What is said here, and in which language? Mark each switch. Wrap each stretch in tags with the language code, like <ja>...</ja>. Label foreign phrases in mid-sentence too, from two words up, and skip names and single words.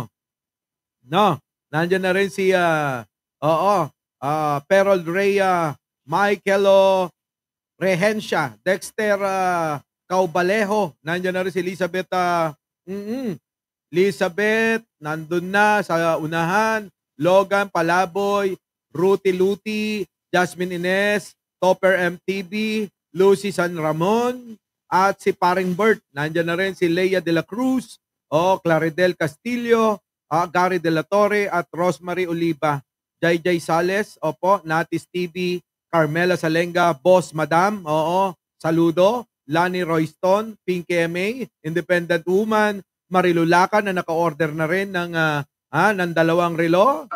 <tl>No, nandiyan na rin si Perol Rhea, Michaelo Rehencia, Dexter Caubalejo, nandiyan na rin si Elizabeth Elizabeth, nandun na sa unahan, Logan Palaboy, Ruti Luti, Jasmine Ines, Topper MTV, Lucy San Ramon, at si Paring Bert. Nandiyan na rin si Leia de la Cruz, Claridel Castillo, Gary de la Torre, at Rosemary Oliva. Jai Sales, opo, Natis TV, Carmela Salenga, Boss Madam, saludo, Lani Royston, Pinky MA, Independent Woman, Marilulakan na naka-order na rin ng 2 relo.</tl>